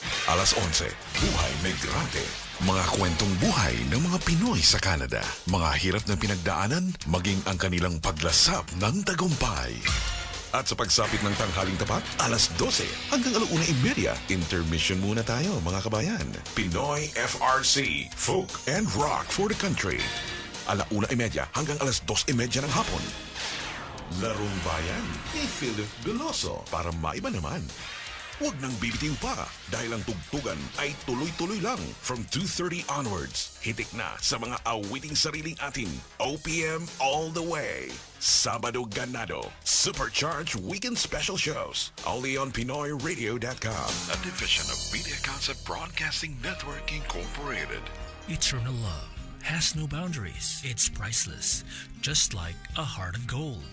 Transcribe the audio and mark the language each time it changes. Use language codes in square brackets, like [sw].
[tl] Alas 11, Buhay Migrante, mga kwentong buhay ng mga Pinoy sa Canada, mga hirap na pinagdaanan, maging ang kanilang paglasap ng tagumpay. At sa pagsapit ng tanghaling tapat, alas 12 hanggang 1:30, intermission muna tayo mga kabayan. [en] Pinoy FRC, Folk and Rock for the Country. [tl] 1:30 hanggang alas 2:30 ng hapon. Larong Bayan ni Philip Veloso para maiba naman. Huwag nang bibitiw pa dahil ang tugtugan ay tuloy-tuloy lang [en] from 2:30 onwards. [tl] Hitik na sa mga awiting sariling atin. [en] OPM all the way. Sabado Ganado. Supercharged weekend special shows. Only on PinoyRadio.com. A division of Media Concept Broadcasting Network Incorporated. Eternal love has no boundaries. It's priceless, just like a heart of gold.